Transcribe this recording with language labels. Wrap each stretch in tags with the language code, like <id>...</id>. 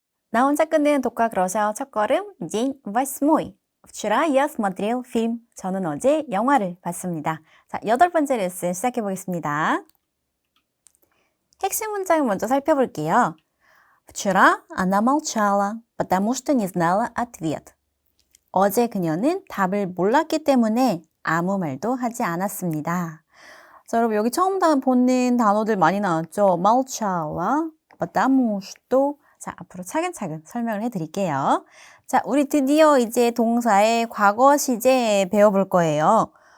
<ko>나 혼자 끝내는 독과 그러셔 첫걸음</ko> <ru>День восьмой. Вчера я смотрел фильм.</ru> <ko>저는 어제 영화를 봤습니다. 자, 8번째 레슨 시작해 보겠습니다. 핵심 문장을 먼저 살펴볼게요.</ko> <ru>Вчера она молчала, потому что не знала ответ.</ru> <ko>어제 그녀는 답을 몰랐기 때문에 아무 말도 하지 않았습니다. 자, 여러분 여기 처음 보는 단어들 많이 나왔죠?</ko> <ru>молчала, потому что.</ru> <ko>자, 앞으로 차근차근 설명을 해드릴게요. 자, 우리 드디어 이제 동사의 과거 시제 배워볼 거예요.</ko>